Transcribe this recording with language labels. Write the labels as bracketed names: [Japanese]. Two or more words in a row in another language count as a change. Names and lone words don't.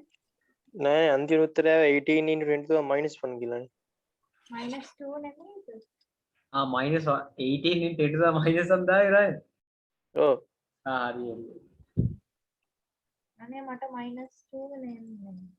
[Sinhala] නෑ අන්තිම උත්තරය 18 [English] into 10 to the minus 1 [Sinhala] කියලානේ. -2 නෙමෙයිද? [English] minus 18 into 10 to the minus 1 දායි right. [Sinhala] ඔව්. හරි හරි. අනේ මට -2 නෙමෙයි.